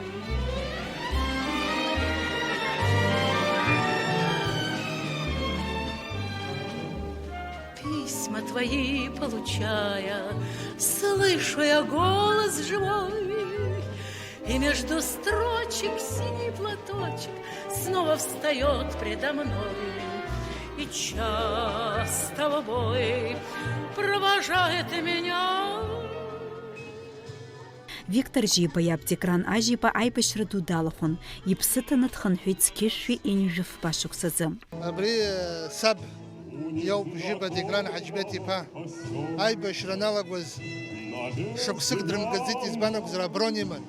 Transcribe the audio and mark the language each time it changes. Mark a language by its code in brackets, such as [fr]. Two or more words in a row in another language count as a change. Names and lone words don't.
[ru] Письма твои получая, слышу я голос живой, и между строчек синий платочек снова встает предо мной. И часто в бой провожает меня. [ab] Виктор Жиба иаб-Дикран Ажиба аибашьра ду далахәын, иԥсы ҭаны дхынҳәит зқьышәи инжәы фбашықәсазы. Абри саб иауп Жиба Дикран Ҳаџьбеҭ-иԥа аибашьра аналагоз шықәсык дрымгаӡеит, избан акәзар аброн иман.